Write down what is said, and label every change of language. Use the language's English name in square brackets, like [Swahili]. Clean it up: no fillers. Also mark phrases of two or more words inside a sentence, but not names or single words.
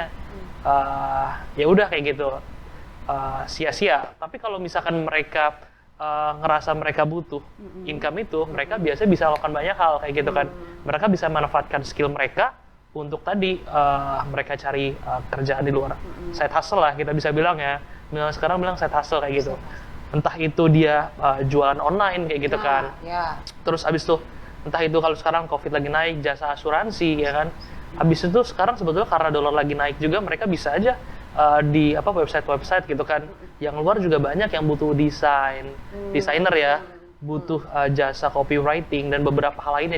[Indonesian] Ya udah kayak gitu. Sia-sia. Tapi kalau misalkan mereka ngerasa mereka butuh income itu, mereka biasanya bisa lakukan banyak hal kayak gitu kan. Mereka bisa manfaatkan skill mereka untuk tadi mereka cari kerjaan di luar, [English] side hustle [Indonesian] lah kita bisa bilang ya. Sekarang bilang [English] side hustle [Indonesian] kayak gitu. Entah itu dia jualan online kayak gitu kan. Ya. Terus abis itu entah itu kalau sekarang COVID lagi naik, jasa asuransi ya kan. Abis itu sekarang sebetulnya karena dolar lagi naik juga, mereka bisa aja di website gitu kan. Yang luar juga banyak yang butuh desainer ya, butuh jasa copywriting dan beberapa hal lainnya.